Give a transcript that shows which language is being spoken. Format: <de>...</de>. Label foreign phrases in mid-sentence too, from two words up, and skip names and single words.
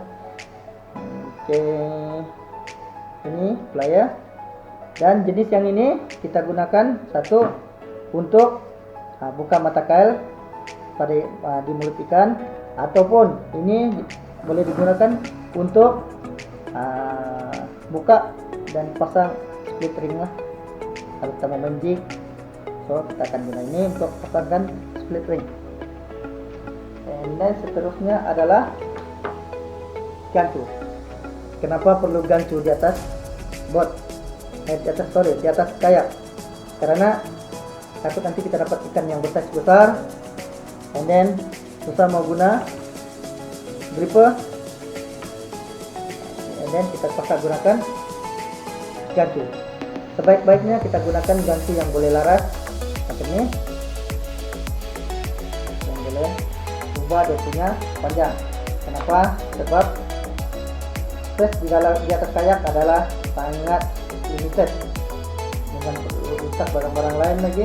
<ms>Oke, ini plier, dan jenis yang ini kita gunakan satu untuk buka mata kail pada di mulut ikan, ataupun ini boleh digunakan untuk buka dan pasang</ms> <en>split ring</en> <ms>lah. Kalau kita mau main jig, so kita akan guna ini untuk pasangkan</ms> <en>split ring. And then</en> <ms>seterusnya adalah gancu. Kenapa perlu gancu di atas boat? Di atas kayak? Karena takut nanti kita dapat ikan yang besar,</ms> <en>and then</en> <ms>susah mau guna gripper,</ms> <en>and then</en> <ms>kita terpaksa gunakan gancu. Sebaik-baiknya kita gunakan gancu yang boleh laras seperti ini, yang boleh ubah dosinya panjang. Kenapa? Sebab space di atas kayak adalah sangat limited, dengan rusak barang-barang lain lagi.</ms>